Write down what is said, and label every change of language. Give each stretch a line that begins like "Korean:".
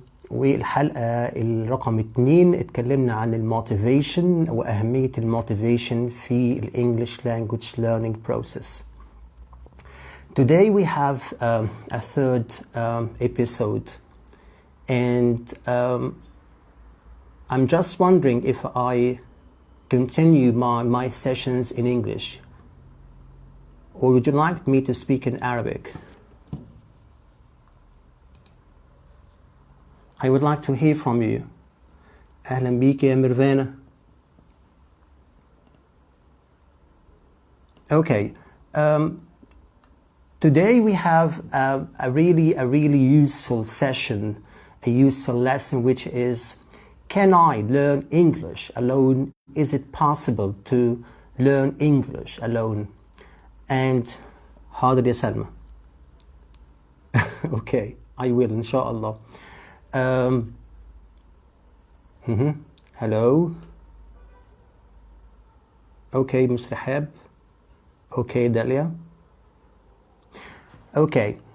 Arabic: والحلقة الرقم 2 اتكلمنا عن الموتيفيشن وأهمية الموتيفيشن في الإنجليش language learning process.
English: Today we have a third episode and I'm just wondering if I continue my sessions in English or would you like me to speak in Arabic? I would like to hear from you.
Arabic: أهلا بيك يا ميرفانا.
English: Okay, today we have a really useful session, a useful lesson, which is, can I learn English alone? Is it possible to learn English alone?
Arabic: And حاضر يا سلمى.
English: Okay, I will
Arabic: إن شاء الله.
English: Hello. Okay, Ms. Rahab. Okay, Dalia. Okay.